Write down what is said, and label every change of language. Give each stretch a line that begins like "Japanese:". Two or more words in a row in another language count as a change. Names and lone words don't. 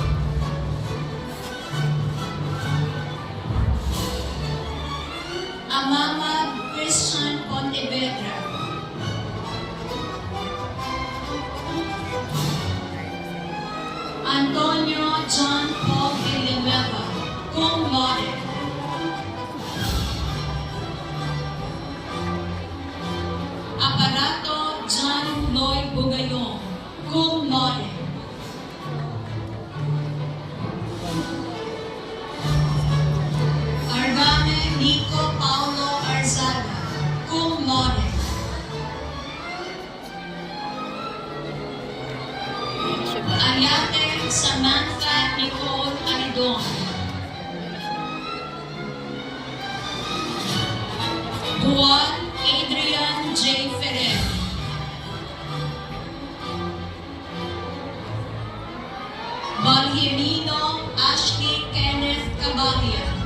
English: Amama Christian Pontevedra. Antonio John Paul Villanueva,
Latin: cum laude.
English: Aparato John Lloyd Bugayon,
Latin: cum laude.
English: Argame Nico Paulo Arzada,
Latin: cum laude.
English: Ayate Samantha Nicole Aridon. Juan Adrian J. Ferrer. Balhemino Ashley Kenneth Cabalia.